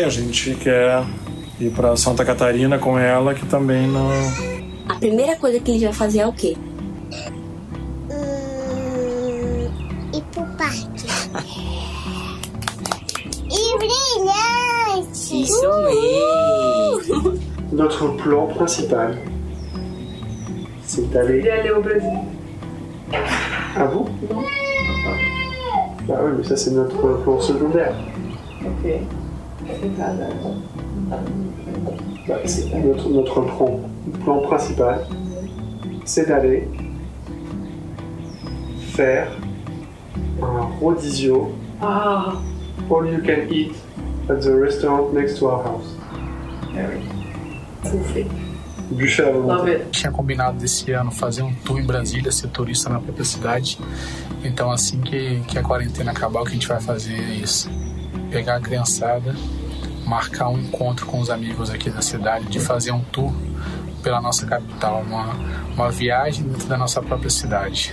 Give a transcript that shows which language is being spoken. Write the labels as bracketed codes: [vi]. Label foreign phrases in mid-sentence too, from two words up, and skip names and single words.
[pt] A gente quer ir pra Santa Catarina com ela, que também não... A primeira coisa que ele vai fazer é o quê? Ir pro parque. E brilhante! Isso mesmo! [fr] Notre plan principal, c'est d'aller au Brasil. Ah bon? Non. Bah oui, mais ça c'est notre plan secondaire. Ok. Bah, notre plan principal, c'est d'aller faire un rodizio [en] all you can eat at the restaurant next to our house. [fr] Buffet à volonté. [pt] Tinha combinado desse ano fazer um tour em Brasília, ser turista na própria cidade. Então assim que a quarentena acabar, o que a gente vai fazer é isso. Pegar a criançada, marcar um encontro com os amigos aqui da cidade, de fazer um tour pela nossa capital, uma viagem dentro da nossa própria cidade.